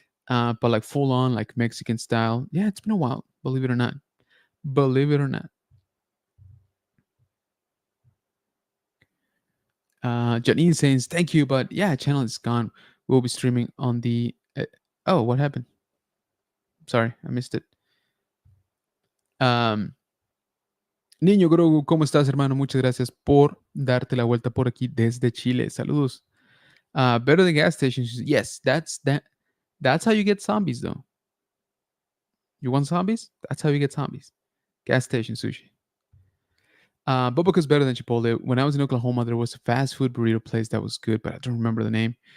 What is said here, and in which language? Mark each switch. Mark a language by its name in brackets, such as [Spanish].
[English] But like full on, like Mexican style. Yeah, it's been a while. Believe it or not. Believe it or not. Janine says thank you, but yeah, channel is gone. We'll be streaming on the. Oh, what happened? Sorry, I missed it. [Spanish] Um, Niño Grogu, ¿cómo estás, hermano? Muchas gracias por darte la vuelta por aquí desde Chile. Saludos. [English] Better than gas stations. Yes, that's how you get zombies, though. You want zombies? That's how you get zombies. Gas station sushi. But because better than Chipotle. When I was in Oklahoma, there was a fast food burrito place that was good, but I don't remember the name.